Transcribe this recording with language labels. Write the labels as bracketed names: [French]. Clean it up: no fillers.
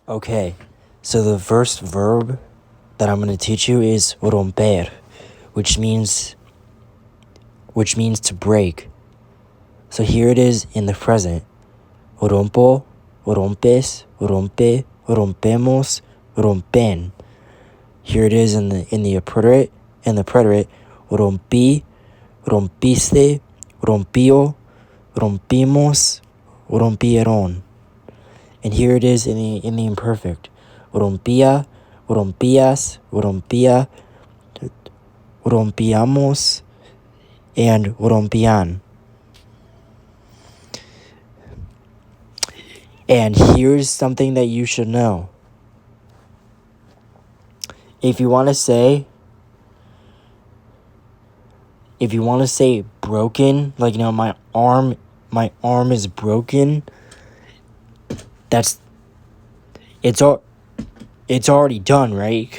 [English] Okay, so the first verb that I'm going to teach you is romper, which means to break. So here it is in the present. [Spanish] Rompo, rompes, rompe, rompemos, rompen. [English] Here it is in the preterite. [Spanish] Rompí, rompiste, rompió, rompimos, rompieron. [English] And here it is in the imperfect. [Spanish] Rompía, rompías, rompía, rompíamos, and rompían. [English] And here's something that you should know. If you want to say broken, like my arm is broken, it's already done, right?